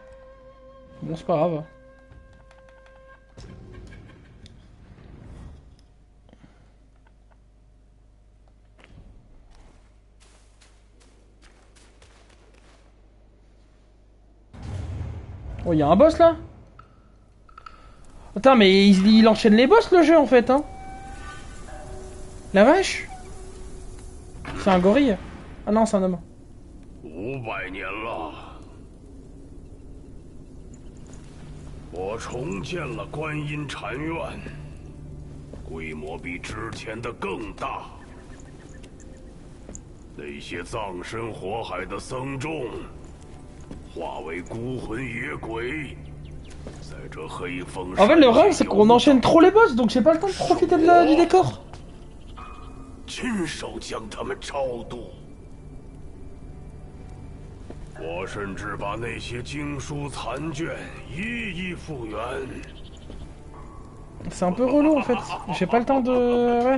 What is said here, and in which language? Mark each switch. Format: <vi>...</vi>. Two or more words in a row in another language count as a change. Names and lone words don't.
<fr>Bon, c'est pas grave. Oh, il y a un boss là? Attends, mais il enchaîne les boss le jeu en fait, hein? La vache? C'est un gorille? Ah non, c'est un homme.</fr> <zh>500 年了，我重建了观音禅院，规模比之前的更大。那些葬身火海的僧众，化为孤魂野鬼，在这黑风。</zh> <fr>En fait, le rêve, c'est qu'on enchaîne trop les boss, donc j'ai pas le temps de profiter du décor.</fr> <zh>亲手将他们超度。我甚至把那些经书残卷一一复原。</zh> <fr>C'est un peu relou en fait. J'ai pas le temps de. Ouais.</fr>